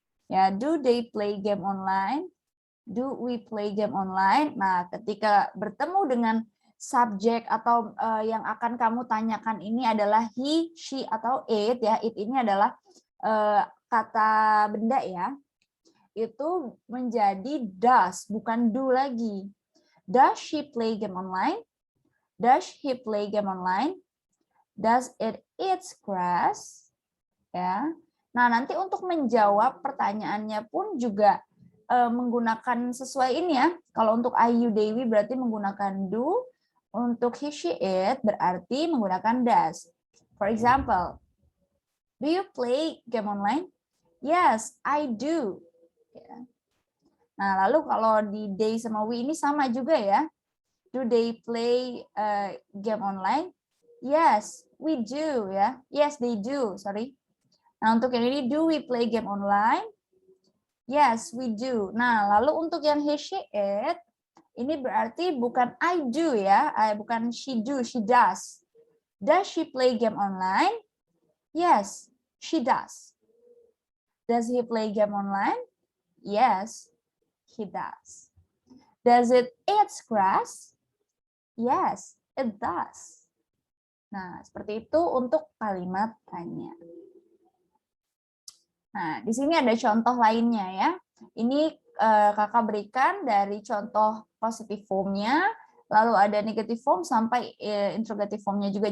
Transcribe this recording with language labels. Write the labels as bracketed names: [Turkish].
[English] Ya, do they play game online? Do we play game online? [Indonesian] Nah, ketika bertemu dengan subjek atau yang akan kamu tanyakan ini adalah he, she, atau it ya. It ini adalah kata benda ya. Itu menjadi does, bukan do lagi. [English] Does she play game online? Does he play game online? Does it eat grass? Ya. [Indonesian] Nah, nanti untuk menjawab pertanyaannya pun juga menggunakan sesuai ini ya. Kalau untuk I, you, they, we berarti menggunakan do. Untuk he, she, it berarti menggunakan does. [English] For example, do you play game online? Yes, I do. [Indonesian] Nah, lalu kalau di they sama we ini sama juga ya. [English] Do they play game online? Yes, we do ya. Yes, they do. Sorry. [Indonesian] Nah, untuk yang ini, [English] do we play game online? Yes, we do. [Indonesian] Nah, lalu untuk yang he, she, it, ini berarti bukan I do ya, bukan [English] she do, she does. Does she play game online? Yes, she does. Does he play game online? Yes, he does. Does it eat grass? Yes, it does. [Indonesian] Nah, seperti itu untuk kalimat tanya. Nah, di sini ada contoh lainnya ya. Ini kakak berikan dari contoh positive form-nya, lalu ada negative form sampai interrogative form-nya juga.